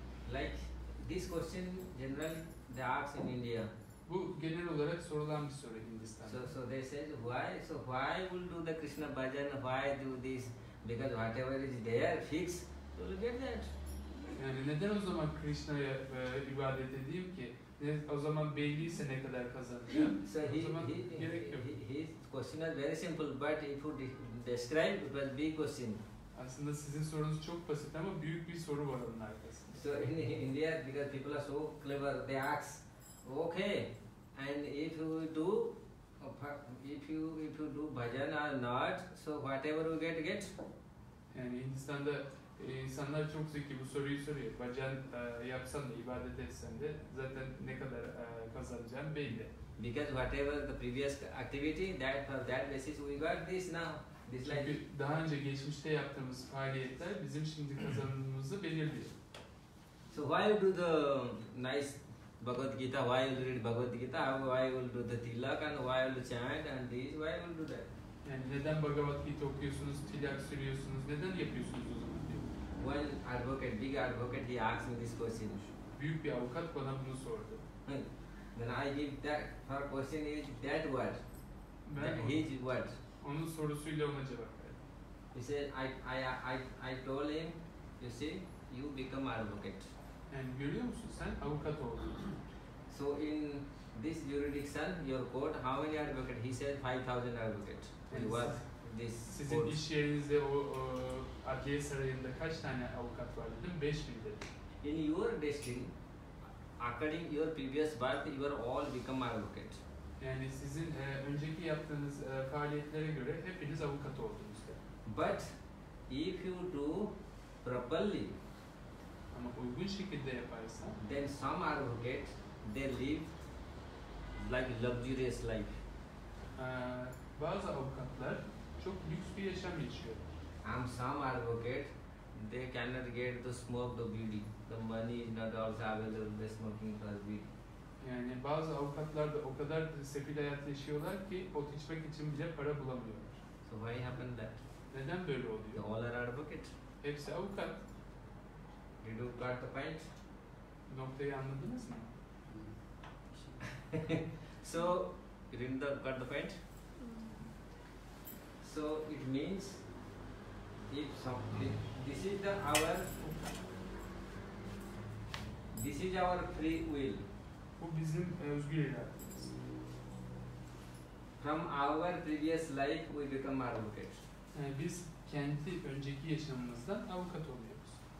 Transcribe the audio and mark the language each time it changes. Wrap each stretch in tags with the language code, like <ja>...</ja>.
<en>Like this question, generally they ask in India.</en> <tr>Bu genel olarak sorulan bir soru Hindistan'da.</tr> <en>So they said why? So why will do the Krishna bhajan? Why do this? Because whatever is there fixed, you will get that.</en> <tr>Yani neden o zaman Krishna'ya ibadet edeyim ki? O zaman belliyse ne kadar kazanacağım.</tr> <en>So</en> <tr>O zaman gerek yok.</tr> <en>his question was very simple, but if you describe, it was big question.</en> <tr>Aslında sizin sorunuz çok basit ama büyük bir soru var onun arkasında.</tr> <en>So in India, because people are so clever, they ask, okay, and if you do bhajan or not, so whatever you get.</en> <tr>Yani Hindistan'da insanlar çok zeki, bu soruyu soruyor. Bhajan yapsan da, ibadet etsen de zaten ne kadar kazanacağım belli.</tr> <en>Because whatever the previous activity, that for that basis we got this now. This like.</en> <tr>Çünkü daha önce geçmişte yaptığımız faaliyetler bizim şimdi kazanımımızı belirliyor.</tr> <en>So why you do the nice Bhagavad Gita? Why you read Bhagavad Gita? Why you do the tilak and why you chant and this? Why you do that?</en> <tr>Yani neden Bhagavad Gita okuyorsunuz, tilak sürüyorsunuz, neden yapıyorsunuz o zaman diyor.</tr> <en>One advocate, big advocate, he asked me this question.</en> <tr>Büyük bir avukat bana bunu sordu.</tr> <en>Then I give that, her question is that word,</en> <tr>Ben</tr> <en>his word.</en> <tr>onun sorusuyla ona cevap verdim.</tr> <en>He said, I told him, you see, you become advocate.</en> <tr>Yani görüyor musun sen avukat oldun.</tr> <en>So in this jurisdiction, your court, how many advocate? He said 5,000 advocate.</en> <tr>Yani</tr> <en>He was this</en> <tr>sizin</tr> <en>court.</en> <tr>iş yerinizde o adliye sarayında kaç tane avukat var dedim, 5.000 dedim.</tr> <en>In your district, according your previous birth, you are all become advocate.</en> <tr>Yani sizin önceki yaptığınız faaliyetlere göre hepiniz avukat oldunuz dedim.</tr> <en>But if you do properly,</en> <tr>Ama uygun şekilde yaparsan,</tr> <en>then some advocate, they live like luxurious life.</en> <tr>Bazı avukatlar çok lüks bir yaşam yaşıyor.</tr> <en>And some advocate, they cannot get to smoke the bidi. The money is not also available, they smoking for bidi.</en> <tr>Yani bazı avukatlar da o kadar sefil hayat yaşıyorlar ki ot içmek için bile para bulamıyorlar.</tr> <en>So why happened that?</en> <tr>Neden böyle</tr> <en>They</en> <tr>oluyor?</tr> <en>all are advocate.</en> <tr>Hepsi avukat.</tr> <en>Did you got the point?</en> <tr>Noktayı anladınız mı?</tr> <en>So, you didn't got the point? So, it means if this is our free will.</en> <tr>Bu bizim özgür irademiz.</tr> <en>From our previous life we become advocates.</en> <tr>Yani biz kendi önceki yaşamımızdan avukat oluyoruz.</tr>